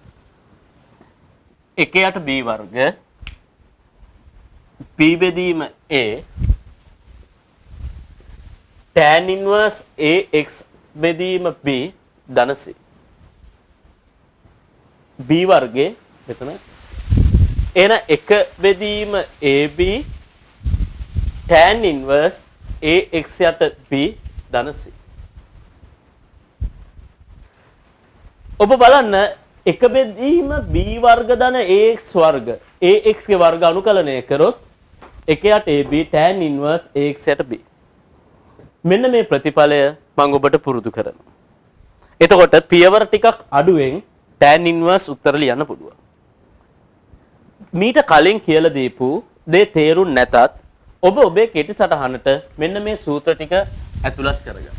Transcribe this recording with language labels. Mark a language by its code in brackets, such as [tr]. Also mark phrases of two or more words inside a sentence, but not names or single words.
[si] 1යට b වර්ග b බෙදීම a [en] tan inverse ax [si] බෙදීම b ධනසේ. b වර්ගේ මෙතන එන 1 බෙදීම ab [en] tan inverse ax [si] යට b ධනසේ. ඔබ බලන්න 1 බෙදීම b වර්ග ධන ax වර්ග ax ගේ වර්ග අනුකලනය කරොත් 1යට ab [en] tan inverse ax [si] යට b. මෙන්න මේ ප්‍රතිඵලය මම ඔබට පුරුදු කරනවා. එතකොට පියවර ටිකක් අඩුවෙන් [en] tan inverse [si] උත්තර ලියන්න පුළුවන්. මීට කලින් කියලා දීපු දේ තේරුම් නැතත් ඔබ ඔබේ කෙටි සටහනට මෙන්න මේ සූත්‍ර ටික ඇතුළත් කරගන්න.